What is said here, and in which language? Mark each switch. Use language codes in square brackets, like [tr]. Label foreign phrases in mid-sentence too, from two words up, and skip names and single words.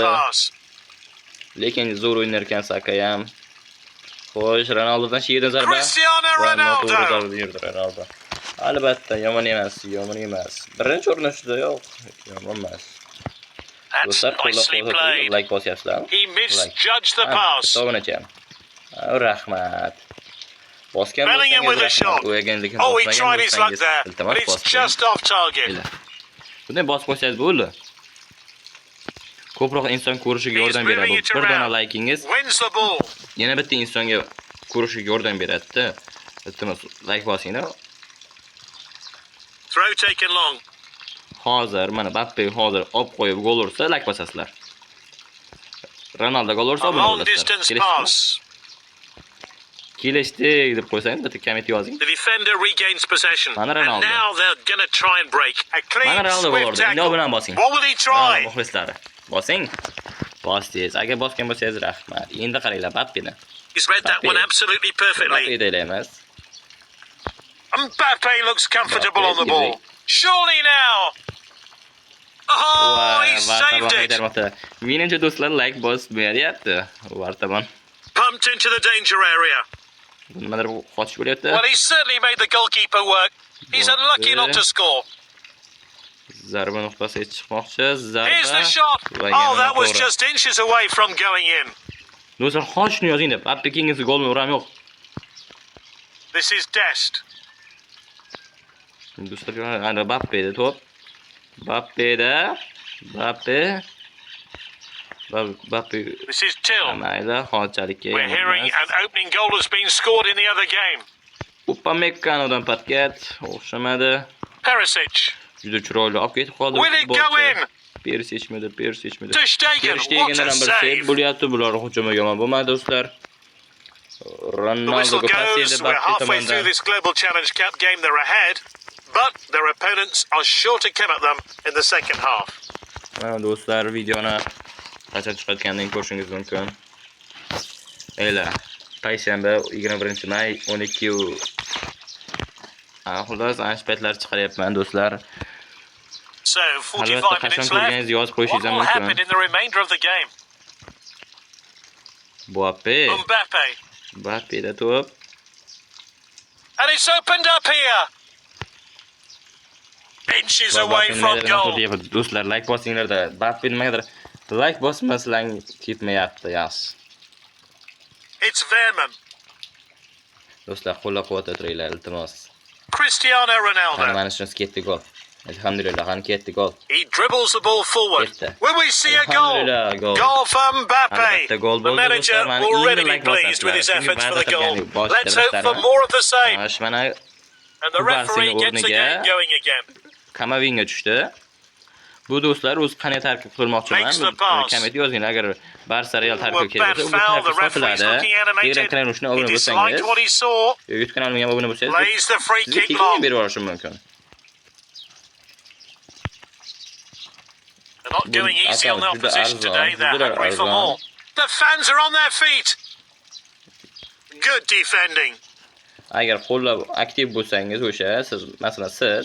[uz] Lekin zo'r o'ynar ekan Saka ham. Xo'sh, Ronaldodan shiydan zarba. Cristiano Ronaldo. Albatta, yomon emas. Birinchi urinishda yo'q, yomon emas. Do'stlar, like bosyapsizlar. [en] He misjudged the pass. [uz] Rahmat. [en] Bellingham with a shot. Oh, he tried his luck there, but it's just off target. [uz] Bunday bosib qo'ysangiz bo'ldi. Ko'proq inson ko'rishiga yordam beradi. Bir dona likingiz yana bitta insonga ko'rishiga yordam beradi-da. Iltimos, like bosinglar. [en] Throw taken long. [uz] Hozir mana Mbappe hozir olib qo'yib gol ursa, like bosasizlar. Ronaldo gol ursa, bo'ladi. Kelishdik deb qo'ysang, bitta komment yozing. [en] The defender regains possession. And now they're going to try and break. A clean swift tackle. What will he try? [uz] Muxlislar, bosing. Bosdingiz. Agar bosgan bo'lsangiz rahmat. Endi qaranglar Mbappeni. [en] He's read that one absolutely perfectly. Mbappe looks comfortable on the ball. Surely now. Oh, he saved it. [uz] Menimcha do'stlar, like bosmayapti. Vartaman. [en] Pumped into the danger area. Well, he certainly made the goalkeeper work. He's unlucky not to score. [uz] Zarba nuqtasiga chiqmoqchi. [en] Here's the shot. Oh, that was just inches away from going in. [uz] Do'stlar, xo'sh shuni yozing deb. Aptekingiz golni uram yo'q. [en] This is Dest. [uz] Do'stlar, ana Mbappe'da to'p. Mbappe. [en] This is Till. We're hearing an opening goal has been scored in the other game. [uz] Upamecano'dan patkat o'xshamadi. Perisic. Juda chiroyli olib ketib qoldi. [en] Will it go in? [uz] Persishmidi. [en] Ter Stegen, what a save. [uz] Bo'lyapti, bular hujumga yomon bo'lmadi do'stlar. Ronaldoga pas edi [en] Mbappe halfway through this Global Challenge Cup game, they're ahead, but their opponents are sure to come at them in the second half. [uz] Mana do'stlar, videoni qachon chiqayotganini ko'rishingiz mumkin. Payshanba 21-may 12. Xullas, ancha paytlar chiqaryapman do'stlar. [en] So, 45 minutes left. What will happen in the remainder of the game? [uz] Mbappe. Mbappeda to'p. [en] And it's opened up here. Inches away from goal. [uz] Do'stlar, like bosinglarda. Mbappe nimagadir like bosmaslang ketmayapti, yaxshi. [en] It's Veerman. [uz] Do'stlar, qo'llab-quvvatlab turinglar, iltimos. Cristiano Ronaldo. Mana shunisi ketdi gol. Alhamdulillah, qani ketdi gol. [en] He dribbles the ball forward. Will we see a goal? Goal for Mbappe. The manager already pleased with his efforts for the goal. Let's hope for more of the same. And the referee gets the game going again. [uz] Kamavinga tushdi. Bu do'stlar o'z qanday tarkib qilmoqchiman. Komment yozing agar Barsa Real tarkib kelsa, bu tarkib sotiladi. Telegram kanalini obuna bo'lsangiz, YouTube kanalimga ham obuna bo'lsangiz, sizga berib yuborishim mumkin. [en] They're not going easy on the opposition today. They're hungry for more. The fans are on their feet. Good defending. [uz] Agar qo'llab aktiv bo'lsangiz o'sha, siz, masalan, siz